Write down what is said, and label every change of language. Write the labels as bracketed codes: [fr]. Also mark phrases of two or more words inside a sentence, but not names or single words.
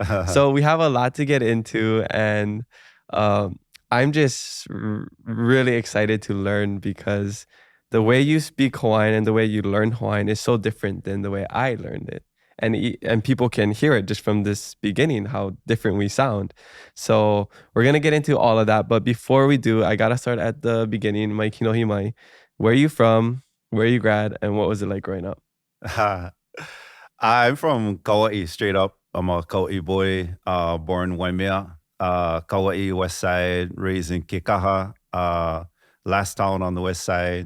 [en] So we have a lot to get into, and I'm just really excited to learn because the way you speak Hawaiian and the way you learn Hawaiian is so different than the way I learned it. And people can hear it just from this beginning, how different we sound. So we're going to get into all of that. But before we do, I got to start at the beginning. [haw] Mai kinohi mai. [en] Where are you from? Where you grad? And what was it like growing up? I'm from Kaua'i, straight up. I'm a Kaua'i boy, born Waimea. Kaua'i, West Side, raised in Kekaha. last town on the west side.